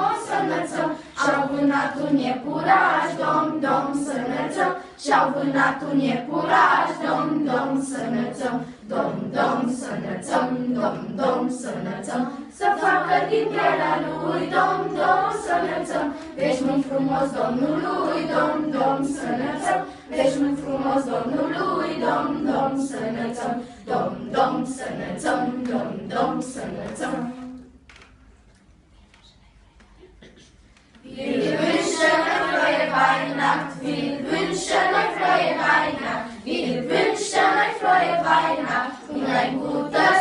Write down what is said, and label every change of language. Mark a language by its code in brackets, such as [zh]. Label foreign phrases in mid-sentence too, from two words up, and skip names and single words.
[ro] să înălțăm, și-au vânat un iepuraș, dom, să înălțăm, și-au vânat un iepuraș, dom, să înălțăm, dom, să înălțăm, dom, să înălțăm, să facă din pielea lui, dom, să înălțăm, veșnic frumos Domnului, dom, să înălțăm, veșnic frumos Domnului, dom, să înălțăm, dom, să înălțăm, dom, să înălțăm. [de] Wir wünschen euch frohe Weihnacht, wir wünschen euch frohe Weihnacht, wir wünschen euch frohe Weihnacht und ein gutes